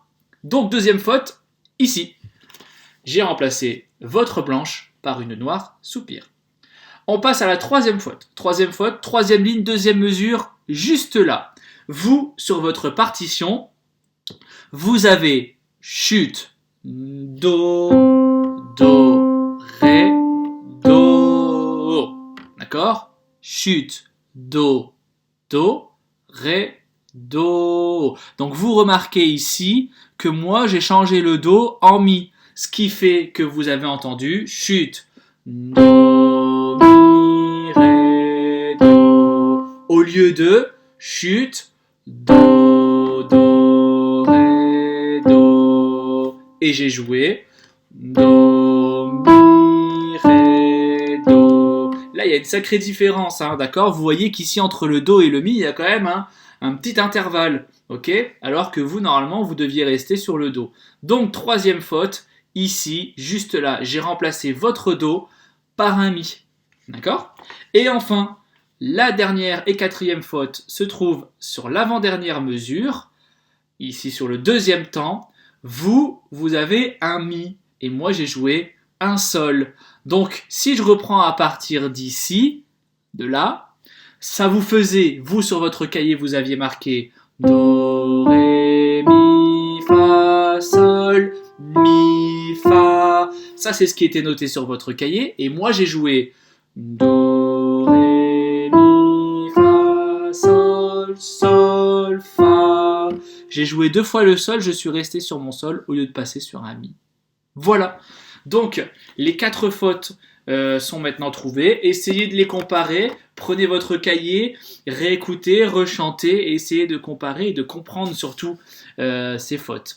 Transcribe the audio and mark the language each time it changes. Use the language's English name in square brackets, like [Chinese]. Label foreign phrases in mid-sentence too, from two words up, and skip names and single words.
[French] Donc deuxième faute, ici. J'ai remplacé votre blanche par une noire soupir. On passe à la troisième faute. Troisième faute, troisième ligne, deuxième mesure, juste là. Vous, sur votre partition, vous avez chute, do, do, ré, do. D'accord ? Chute, do, do, ré, do. Donc vous remarquez ici que moi j'ai changé le do en mi. Ce qui fait que vous avez entendu chute, do, mi, ré, do. Au lieu de chute, do, do, ré, do. Et j'ai joué do, mi, ré, do. Là, il y a une sacrée différence, hein, d'accord ? Vous voyez qu'ici, entre le do et le mi, il y a quand même un petit intervalle, ok ? Alors que vous, normalement, vous deviez rester sur le do. Donc, troisième faute, ici, juste là, j'ai remplacé votre do par un mi, d'accord ? Et enfin, la dernière et quatrième faute se trouve sur l'avant-dernière mesure, ici sur le deuxième temps. Vous avez un mi, et moi j'ai joué un sol. Donc, si je reprends à partir d'ici, de là, ça vous faisait, vous sur votre cahier, vous aviez marqué do, ré, mi, fa, sol, mi, fa. Ça, c'est ce qui était noté sur votre cahier. Et moi, j'ai joué do, ré, mi, fa, sol, sol, fa. J'ai joué 2 fois le sol, je suis resté sur mon sol au lieu de passer sur un mi. Voilà. Donc, les 4 fautes sont maintenant trouvées. Essayez de les comparer. Prenez votre cahier, réécoutez, rechantez et essayez de comparer et de comprendre surtout ces fautes.